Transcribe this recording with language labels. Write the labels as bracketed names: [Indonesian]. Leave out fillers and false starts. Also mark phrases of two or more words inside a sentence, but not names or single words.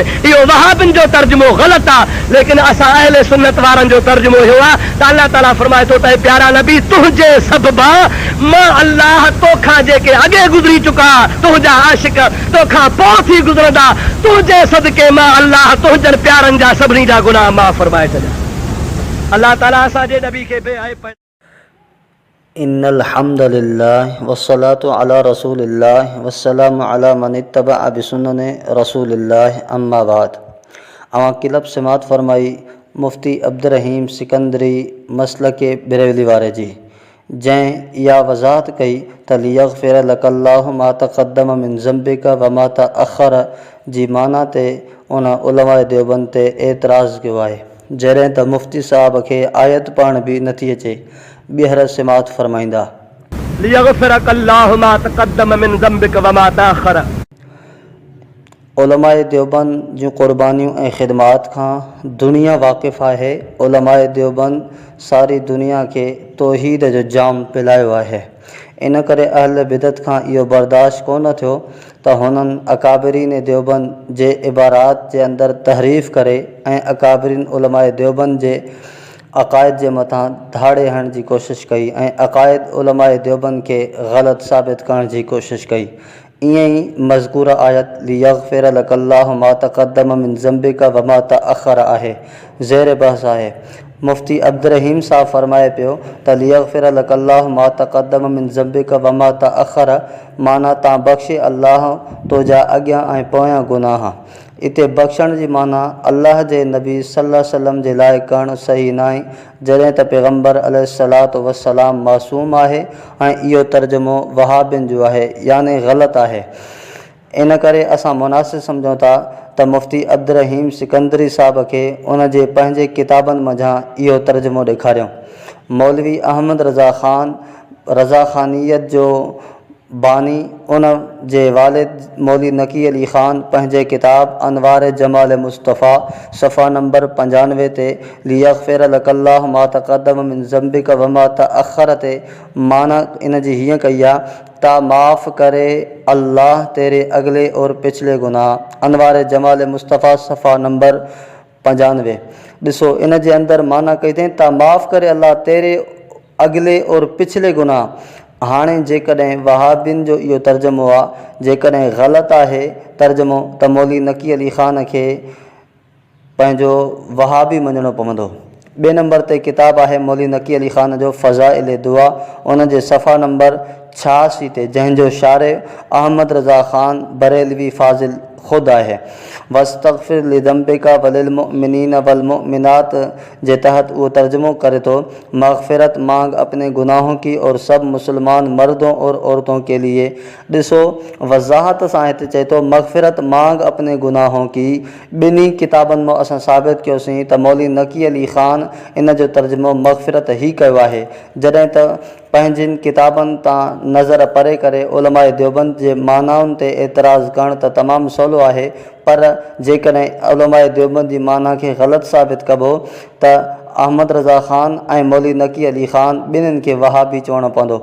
[Sindhi] इहो वहाबिन जो तर्जुमो ग़लति आहे, लेकिन असां अहले सुन्नत वारनि जो तर्जुमो इहो आहे त अल्लाह ताला फरमाए थो त प्यारा नबी तुंहिंजे सबबा मां अल्लाह तोखां जेके अॻे गुज़री चुका तुंहिंजा आशिक तोखां पोइ थी गुज़रंदा तुंहिंजे सदके मां अल्लाह तुंहिंजनि प्यारनि जा सभिनी जा गुनाह माफ़ फरमाए छॾिया। अल्लाह ताला असांजे नबी खे बेहद [Arabic] إن الحمد لله والصلاة على رسول الله والسلام على من اتبع بسنة رسول الله أما بعد. [Sindhi] अवां किलब समात फरमाई मुफ्ती अब्दुर्रहीम सिकंदरी मसलके बरेली वारे जी जंहिं इहा वज़ाहत कई त [Arabic] ليغفر لك الله ما تقدم من ذنبك وما تأخر [Sindhi] जी माना ते उन उलमाए देवबंद ते एतिराज़ कयो आहे, जॾहिं त मुफ्ती साहब खे आयत पाण बि नथी अचे। ॿीहर समात फरमाईंदा [Arabic] ليغفر لك الله ما تقدم من ذنبك وما تأخر. [Sindhi] उलमाए देवबंद जूं क़ुर्बानियूं ऐं ख़िदमात खां दुनिया वाक़िफ़ आहे। उलमाए देवबंद सारी दुनिया खे तौहीद जो जाम पिलायो आहे। इन करे अहल बिदत खां इहो बर्दाश्त कोन थियो त हुननि अकाबरीन देवबंद जे इबारात जे अंदरि तहरीफ़ करे ऐं अकाबरीन उलमाए देवबंद जे अक़ाइद जे मथां धाड़े हणण जी कोशिशि कई ऐं अक़ाइद उलमाए देवबंद खे ग़लति साबित करण जी कोशिशि कई। ईअं ई मज़कूर आयत [Arabic] ليغفر لك الله ما تقدم من ذنبك وما تأخر [Sindhi] आहे, ज़ेर बहस आहे। मुफ्ती अब्दुर्रहीम साहब फरमाए पियो त [Arabic] ليغفر لك الله ما تقدم من ذنبك وما تأخر [Sindhi] माना तां बख़्शे अल्लाह तुंहिंजा अॻियां ऐं पोयां गुनाह। इते बख़्शण जी माना अल्लाह जे नबी [Arabic] صلى الله عليه وسلم [Sindhi] जे लाइ करणु सही न आहे, जॾहिं त पैगम्बर [Arabic] عليه الصلاة والسلام [Sindhi] मासूम आहे ऐं इहो तर्जुमो वहाबिन जो आहे यानी ग़लति आहे। इन करे असां मुनासिब सम्झूं था त मुफ्ती अब्दुर्रहीम सिकंदरी साहब खे उन जे पंहिंजे किताबनि मंझां इहो तर्जुमो ॾेखारियूं। मौलवी अहमद रज़ा ख़ान रज़ा ख़ानियत जो बानी उन जे वालिद मौली नकी अली ख़ान पंहिंजे किताब अनवार जमाल मुस्तफ़ा सफ़ा नंबर 95 ते [Arabic] ليغفر لك الله ما تقدم من ذنبك وما تأخر [Sindhi] ते माना इन जी हीअं कई आहे [Urdu] تا معاف کرے اللہ تیرے اگلے اور پچھلے گناہ. [Sindhi] अनवार जमाल मुस्तफ़ा सफ़ा नंबर 95। ॾिसो इन जे अंदरि माना कई अथई [Urdu] تا معاف کرے اللہ تیرے اگلے اور پچھلے گناہ. [Sindhi] हाणे जेकॾहिं वहाबिन जो इहो तर्जुमो आहे जेकॾहिं ग़लति आहे तर्जुमो त मौली नकी अली ख़ान खे पंहिंजो वहाबी मञणो पवंदो। ॿिए नंबर ते किताब आहे मौली नकी अली ख़ान जो फ़ज़ाइल दुआ उन जे सफ़ा नंबर 86 ते जंहिंजो शारे अहमद रज़ा ख़ान बरेलवी फ़ाज़िल ख़ुदि आहे। [Arabic] واستغفر لذنبك وللمؤمنين والمؤمنات [Sindhi] जे तहत वो तर्जुमो करे तो [Urdu] مغفرت مانگ اپنے گناہوں کی اور سب مسلمان مردوں اور عورتوں کے لیے. [Sindhi] ॾिसो वज़ाहत सां हिते चए तो [Urdu] مغفرت مانگ اپنے گناہوں کی. [Sindhi] ॿिन्ही किताबनि मां असां साबित कयोसीं त मौली नकी अली ख़ान इन जो तर्जुमो मग़फ़िरत ई कयो आहे, जॾहिं त पंहिंजिन किताबनि तां नज़र परे करे उलमाए देवबंद जे मानाउनि ते एतिराज़ करणु त तमामु सवलो आहे, पर जेकॾहिं उलमाए देवबंद जी माना खे ग़लति साबित कबो त अहमद रज़ा ख़ान ऐं मौली नकी अली ख़ान ॿिन्हिनि खे वहाबी चवणो पवंदो।